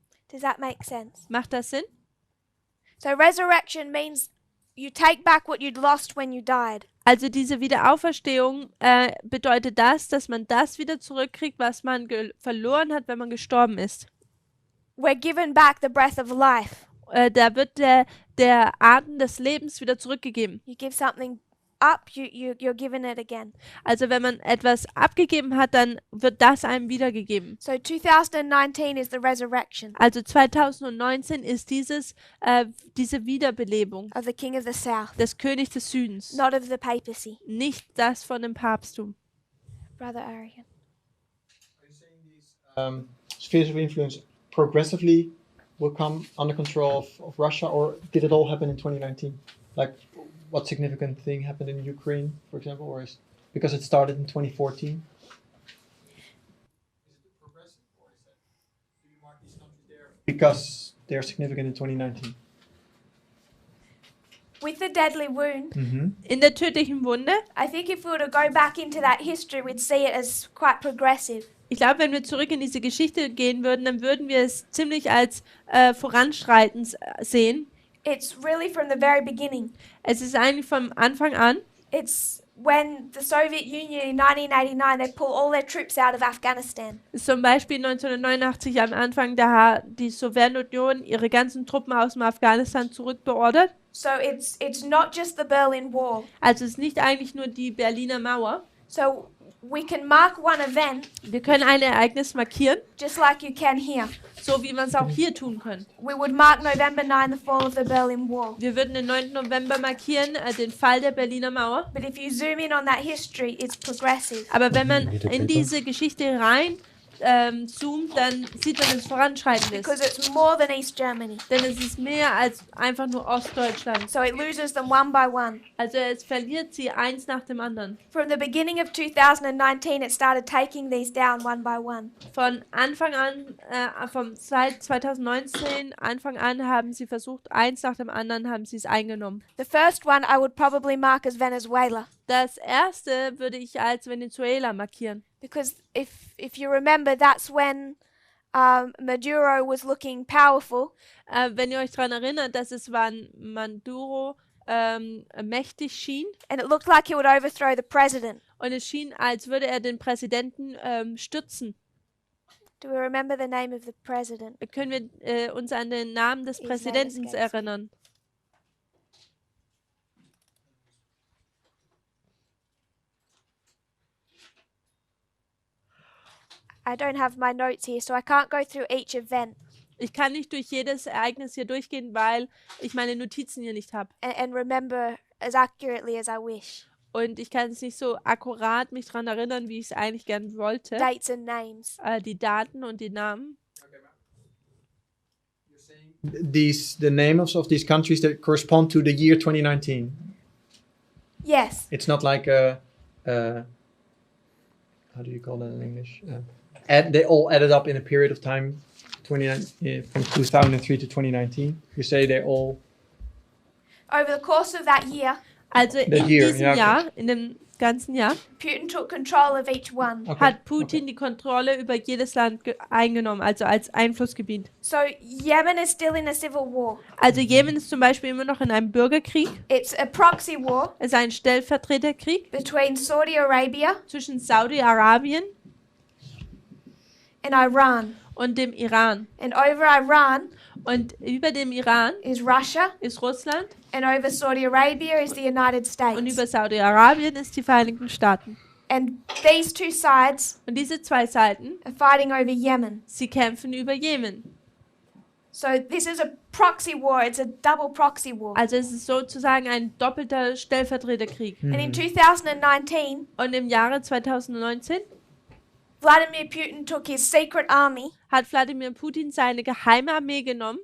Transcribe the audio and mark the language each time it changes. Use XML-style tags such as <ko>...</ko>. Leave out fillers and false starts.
<en>Does that make sense?</en> <de>Macht das Sinn?</de> <en>So resurrection means you take back what you'd lost when you died.</en> <de>Also diese Wiederauferstehung bedeutet das, dass man das wieder zurückkriegt, was man verloren hat, wenn man gestorben ist.</de> <en>We're given back the breath of life.</en> <de>Da wird der Atem des Lebens wieder zurückgegeben.</de> <en>You give something up, you're given it again.</en> <de>Also wenn man etwas abgegeben hat, dann wird das einem wiedergegeben.</de> <en>So 2019 is the resurrection</en> <de>Also 2019 ist diese Wiederbelebung</de> <en>of the King of the South,</en> <de>des Königs des Südens,</de> <en>not of the papacy.</en> <de>nicht das von dem Papsttum.</de> <en>Brother Arian. Spheres of influence progressively will come under control of Russia, or did it all happen in 2019? Like, what significant thing happened in Ukraine, for example, or is because it started in 2014? Because they're significant in 2019. With the deadly wound,</en> <de>In der tödlichen Wunde,</de> <en>I think if we were to go back into that history, we'd see it as quite progressive.</en> <de>ich glaube, wenn wir zurück in diese Geschichte gehen würden, dann würden wir es ziemlich als voranschreitend sehen.</de> <en>It's really from the very beginning.</en> <de>Es ist eigentlich vom Anfang an,</de> <en>It's when the Soviet Union in 1989 they pull all their troops out of Afghanistan.</en> <de>Ist zum Beispiel 1989 am Anfang, da hat die Sowjetunion ihre ganzen Truppen aus dem Afghanistan zurückbeordert.</de> <en>So it's not just the Berlin Wall.</en> <de>Also es ist nicht eigentlich nur die Berliner Mauer.</de> <en>So we can mark one event</en> <de>Wir können ein Ereignis markieren,</de> <en>just like you can here.</en> <de>so wie wir es auch hier tun können.</de> <en>We would mark November 9, the fall of the Berlin Wall.</en> <de>Wir würden den 9. November markieren, den Fall der Berliner Mauer.</de> <en>But if you zoom in on that history, it's progressive.</en> <de>Aber wenn man in diese Geschichte rein zoomt, dann sieht man, dass es voranschreitend ist.</de> <en>Because it's more than East Germany.</en> <de>Denn es ist mehr als einfach nur Ostdeutschland.</de> <en>So it loses them one by one.</en> <de>Also es verliert sie eins nach dem anderen.</de> <en>From the beginning of 2019, it started taking these down one by one.</en> <de>Von Anfang an, seit 2019, Anfang an haben sie versucht, eins nach dem anderen haben sie es eingenommen.</de> <en>The first one I would probably mark as Venezuela.</en> <de>Das erste würde ich als Venezuela markieren.</de> <en>Because if you remember, that's when Maduro was looking powerful.</en> <de>Wenn ihr euch daran erinnert, dass es wann Maduro mächtig schien</de> <en>And it looked like he would overthrow the president.</en> <de>und es schien, als würde er den Präsidenten stützen.</de> <en>Do we remember the name of the president?</en> <de>Können wir uns an den Namen des</de> <en>His name</en> <de>Präsidenten</de> <en>escapes me.</en> <de>erinnern?</de> <en>I don't have my notes here, so I can't go through each event</en> <de>Ich kann nicht durch jedes Ereignis hier durchgehen, weil ich meine Notizen hier nicht habe.</de> <en>and remember as accurately as I wish.</en> <de>Und ich kann es nicht so akkurat mich daran erinnern, wie ich es eigentlich gern wollte.</de> <en>Dates and names.</en> <de>Die Daten und die Namen.</de> <en>The names of these countries that correspond to the year 2019. Yes. It's not like how do you call that in English? They all added up in a period of time, from 2003 to 2019. You say they all. Over the course of that year,</en> <de>Also in</de> <en>year,</en> <de>diesem ja, okay. Jahr, in dem ganzen Jahr,</de> <en>Putin took control of each one. Okay.</en> <de>hat Putin die Kontrolle über jedes Land eingenommen, also als Einflussgebiet.</de> <en>So Yemen is still in a civil war.</en> <de>Also Jemen ist zum Beispiel immer noch in einem Bürgerkrieg.</de> <en>It's a proxy war</en> <de>Es ist ein Stellvertreterkrieg</de> <en>between Saudi Arabia</en> <de>zwischen Saudi-Arabien</de> <en>and Iran.</en> <de>und dem Iran.</de> <en>And over Iran</en> <de>Und über dem Iran</de> <en>is Russia,</en> <de>ist Russland</de> <en>and over Saudi Arabia is the United</en> <de>und</de> <en>States.</en> <de>über Saudi-Arabien ist die Vereinigten Staaten.</de> <en>And these two sides</en> <de>Und diese zwei Seiten,</de> <en>are fighting over Yemen.</en> <de>sie kämpfen über Jemen.</de> <en>So this is a proxy war. It's a double proxy war.</en> <de>Also es ist sozusagen ein doppelter Stellvertreterkrieg.</de> <en>And in 2019,</en> <de>Und im Jahre 2019</de> <en>Vladimir Putin took his secret army.</en> <de>hat Wladimir Putin seine geheime Armee genommen,</de>